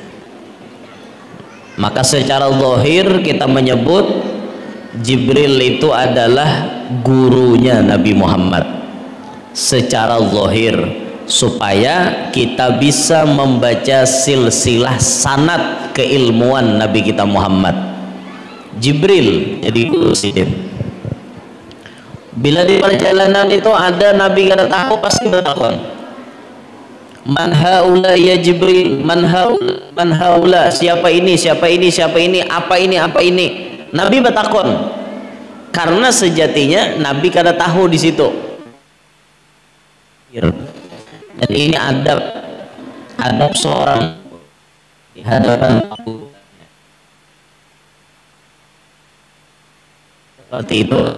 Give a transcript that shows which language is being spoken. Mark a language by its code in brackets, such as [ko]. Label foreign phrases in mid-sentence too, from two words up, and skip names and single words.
[id] Maka secara zahir kita menyebut Jibril itu adalah gurunya Nabi Muhammad secara zahir, supaya kita bisa membaca silsilah sanad keilmuan Nabi kita Muhammad. [bjn] Jibril jadi guru sidin. Bila di perjalanan itu ada Nabi kada tahu, pasti bertakon, [ar] من هذا يا جبريل من هذا, [id] siapa ini, siapa ini, siapa ini, apa ini, apa ini. [bjn] Nabi bertakon karena sejatinya Nabi kada tahu di situ. [id] Dan ini adab seorang di hadapan aku seperti itu.